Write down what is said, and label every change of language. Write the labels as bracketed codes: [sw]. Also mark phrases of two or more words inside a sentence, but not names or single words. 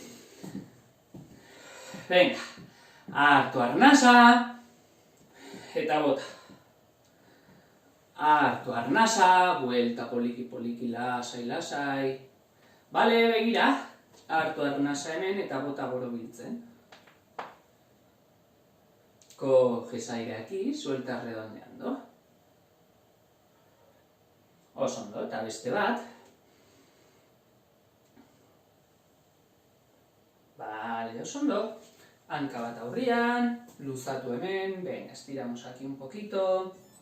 [eu] Venga. Hartu arnasa, eta bota. Hartu arnasa, buelta poliki, lasai. Bale, begira, hartu arnasa hemen eta bota borobiltzen. [es] Coges aire aquí, suelta redondeando. [eu] Oso ondo, eta beste bat. Bale, oso ondo. Hanka bat aurrian, luzatu hemen, [es] venga, estiramos aquí un poquito.